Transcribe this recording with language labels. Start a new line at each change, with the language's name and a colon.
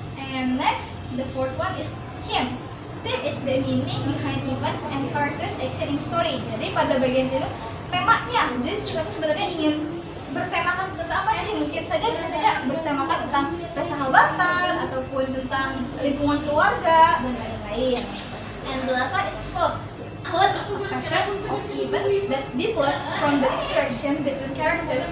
English: And next, the fourth one is theme. Theme is the meaning behind events and characters action in story.
Indonesian: Jadi pada bagian itu temanya, jadi cerita sebenarnya ingin bertemakan tentang apa sih? Mungkin saja bisa saja bertemakan tentang persahabatan ataupun tentang lingkungan keluarga dan lain-lain.
English: And the last one is plot. Plot is a pattern of events that develop from the interaction between characters.